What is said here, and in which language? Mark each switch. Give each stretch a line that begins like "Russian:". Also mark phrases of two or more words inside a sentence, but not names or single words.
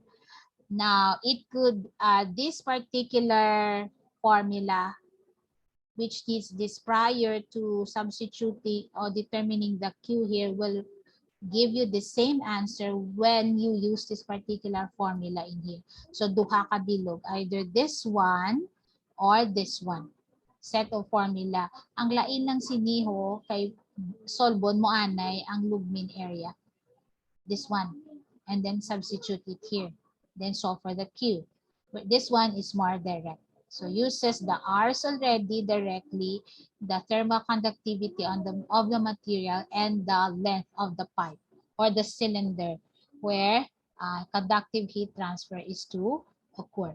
English: Now, it could, this particular formula, which is this prior to substituting or determining the Q here, will give you the same answer when you use this particular formula in here.
Hiligaynon: So duha ka bilog,
English: either this one or this one. Set of formula.
Hiligaynon: Ang lain ng siniho kay solbon mo anay ang lugmin area.
English: This one. And then substitute it here. Then solve for the Q. But this one is more direct. So uses the R's already directly, the thermal conductivity of the material and the length of the pipe or the cylinder where conductive heat transfer is to occur.